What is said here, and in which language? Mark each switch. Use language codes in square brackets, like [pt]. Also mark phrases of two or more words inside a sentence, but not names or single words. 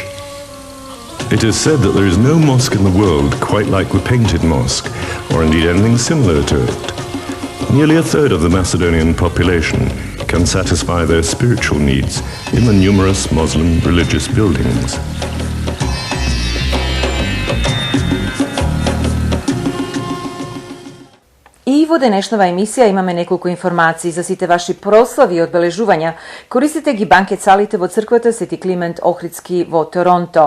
[en] It is said that there is no mosque in the world quite like the Painted Mosque, or indeed anything similar to it. Nearly a third of the Macedonian population can satisfy their spiritual needs in the numerous Muslim religious buildings. [mk] И во денешнава емисија имаме неколку информации за сите ваши прослави и одбележувања. Користите ги банкет салите во црквата Свети Климент Охридски во Торонто.